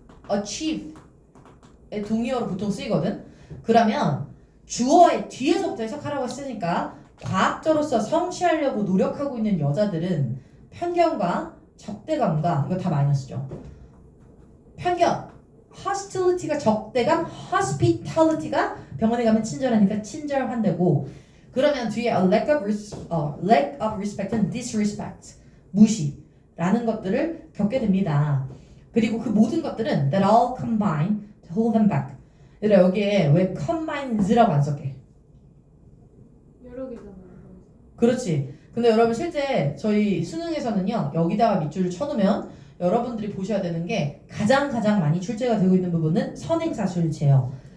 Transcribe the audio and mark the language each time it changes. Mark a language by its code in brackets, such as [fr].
[ko] achieve의 동의어로 보통 쓰이거든. 그러면 주어의 뒤에서부터 해석하라고 했으니까 과학자로서 성취하려고 노력하고 있는 여자들은 편견과 적대감과 이거 다 마이너스죠. 편견, hostility가 적대감, hospitality가 병원에 가면 친절하니까 친절한데고 그러면 뒤에 [en] a lack of respect [ko] 은 disrespect, 무시라는 것들을 겪게 됩니다. 그리고 그 모든 것들은 [en] that all combine to hold them back. [ko] 얘들아 여기에 왜 combines라고 안 썼게? 여러 개잖아요. 그렇지. 근데 여러분 실제 저희 수능에서는요 여기다가 밑줄을 쳐놓으면 여러분들이 보셔야 되는 게 가장 많이 출제가 되고 있는 부분은 선행사술체예요.